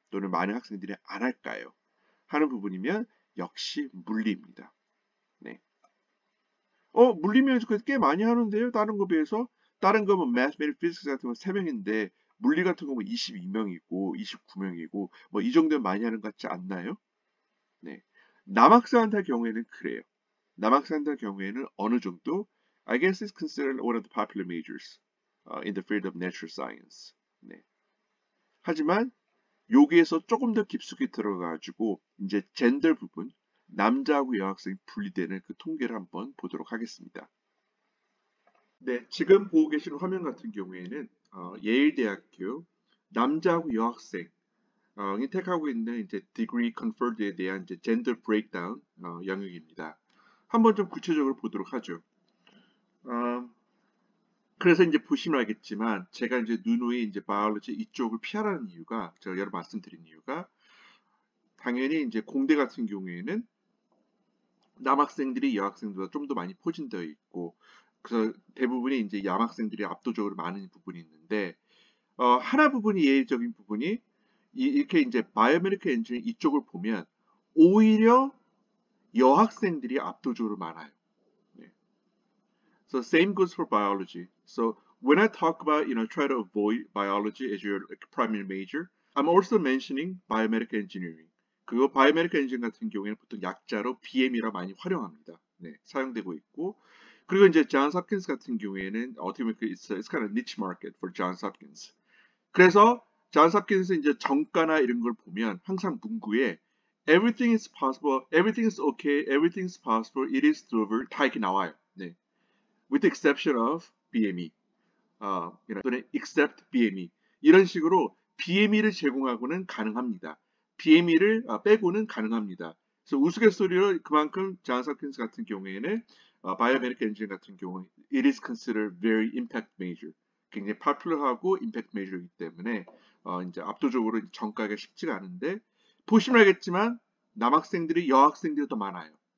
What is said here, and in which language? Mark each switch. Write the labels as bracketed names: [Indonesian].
[Korean] 또는 많은 학생들이 안 할까요? 하는 부분이면 역시 물리입니다. 네. 물리면 꽤 많이 하는데요. 다른 거 비해서 다른 거 뭐 mathematics, physics 같은 건 3명인데 물리 같은 거 뭐 22명이고 29명이고 뭐 이 정도면 많이 하는 것 같지 않나요? 네. 남학생한테 경우에는 그래요. 남학생들 경우에는 어느 정도 [English] I guess it's considered one of the popular majors in the field of natural science. [Korean] 네. 하지만 여기에서 조금 더 깊숙이 들어가가지고 이제 젠더 부분 남자하고 여학생이 분리되는 그 통계를 한번 보도록 하겠습니다. 네, 지금 보고 계시는 화면 같은 경우에는 예일대학교 남자하고 여학생 이 택하고 있는 이제 degree conferred에 대한 이제 gender breakdown 영역입니다. 한번 좀 구체적으로 보도록 하죠. 어, 그래서 이제 보시면 알겠지만 제가 이제 누누이 이제 바이올로지 이쪽을 피하라는 이유가 제가 여러 말씀드린 이유가 당연히 이제 공대 같은 경우에는 남학생들이 여학생들보다 좀 더 많이 포진되어 있고 그래서 대부분이 이제 남학생들이 압도적으로 많은 부분이 있는데 하나 부분이 예외적인 부분이 이렇게 이제 바이오메디컬 엔지니어링 이쪽을 보면 오히려 여학생들이 압도적으로 많아요. 네. [English] So same goes for biology. So when I talk about try to avoid biology as your primary major, I'm also mentioning biomedical engineering. [Korean] 그리고 biomedical engineering 같은 경우에는 보통 약자로 BM이라 많이 활용합니다. 네, 사용되고 있고 그리고 이제 존스 홉킨스 같은 경우에는 어떻게 보면 [English] it's kind of niche market for Johns Hopkins. [Korean] 그래서 존스 홉킨스 이제 정가나 이런 걸 보면 항상 문구에 [English] everything is possible, everything is okay, everything is possible, it is doable [Korean] 다 이렇게 나와요. 네. [English] with the exception of BME, 또는 except BME [Korean] 이런 식으로 BME를 제공하고는 가능합니다. BME를 빼고는 가능합니다. 그래서 우스갯소리로 그만큼 존스 홉킨스 같은 경우에는 바이오메디컬 엔지니어 같은 경우 [English] it is considered very impact major. [Korean] 굉장히 popular하고 impact major이기 때문에 이제 압도적으로 전가가 쉽지가 않은데 보시면 알겠지만 남학생들이 여학생들이 더 많아요.